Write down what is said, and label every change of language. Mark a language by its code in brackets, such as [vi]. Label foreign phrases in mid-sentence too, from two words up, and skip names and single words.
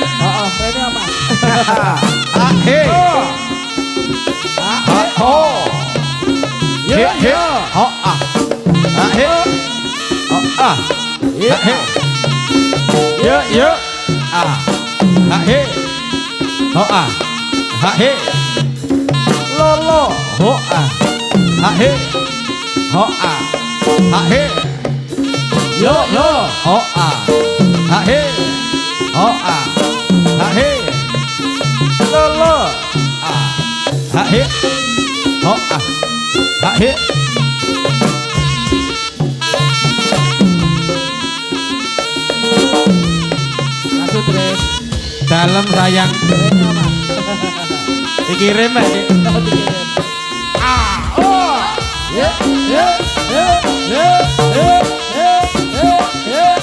[jv] Heeh, rene apa? He. Ho. He. Ho. He. Ho. He. Yo. He. Ho. ha he lolo ho a ha he ho a ha he yo yo ho a ha he ho a ha he lolo a ha he ho a ha he [id] Masuk Tris. dalam sayang Trennya apa? dikirim aja Oh, dikirim. Oh. Ya, ya, ya, ya, ya, ya, ya, ya.